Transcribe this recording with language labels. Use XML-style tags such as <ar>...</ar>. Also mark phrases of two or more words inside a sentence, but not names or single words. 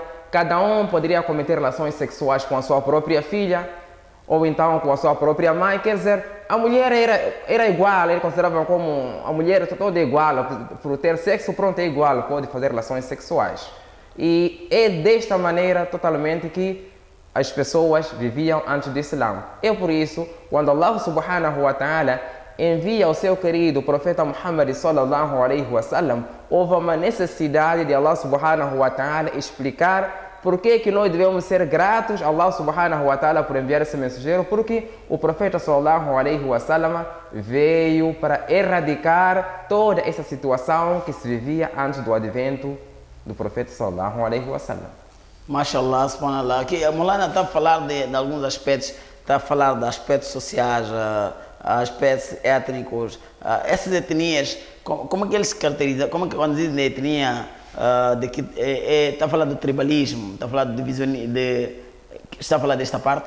<pt>Cada um poderia cometer relações sexuais com a sua própria filha ou então com a sua própria mãe. Quer dizer, a mulher era igual, ele considerava como a mulher toda igual, por ter sexo, pronto, é igual, pode fazer relações sexuais. E é desta maneira totalmente que as pessoas viviam antes do Islã. É por isso, quando</pt> <ar>الله سبحانه وتعالى</ar> <pt>envia o seu querido profeta Muhammad</pt> <ar>صلى الله عليه وسلم,</ar> <pt>houve uma necessidade de</pt> <ar>الله سبحانه وتعالى</ar> <pt>explicar por que nós devemos ser gratos a</pt> <ar>الله سبحانه وتعالى</ar> <pt>por enviar esse mensageiro, porque o profeta</pt> <ar>صلى الله عليه وسلم</ar> <pt>veio para erradicar toda essa situação que se vivia antes do advento do profeta</pt> <ar>صلى الله عليه وسلم. ما شاء الله، سبحان الله.</ar> <pt>Aqui a Maulana está a falar de alguns aspectos, está a falar de aspectos sociais, aspectos étnicos. Essas etnias, como é que eles se caracterizam? Como é que quando dizem etnia, está a falar do tribalismo, está a falar de está a falar desta parte?</pt>